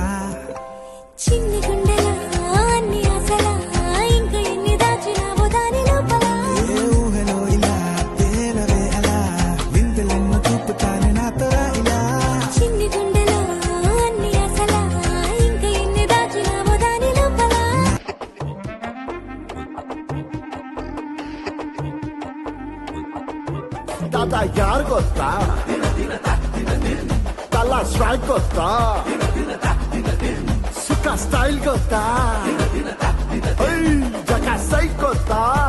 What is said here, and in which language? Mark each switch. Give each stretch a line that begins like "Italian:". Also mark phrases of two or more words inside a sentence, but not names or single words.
Telugu: చిన్ని గుండెలా అన్ని ఆశలా ఇంకా ఎన్ని దాచినావో దాని లోపల ఏ ఊహలో ఇలా తేలవే అలా వింతలెన్నో చూపుతానే నాతో రా ఇలా చిన్ని గుండెలో అన్ని ఆశలా ఇంకా ఎన్ని దాచినావో దాని లోపల
Kannada: ದಾದಾ ಯಾರ್ ಗೊತ್ತಾ ತಲ ಸ್ಟ್ರೈಕ್ ಗೊತ್ತಾ ಸುಖ ಸ್ಟೈಲ್ ಗೊತ್ತಾ ಜಗ ಸೈ ಗೊತ್ತಾ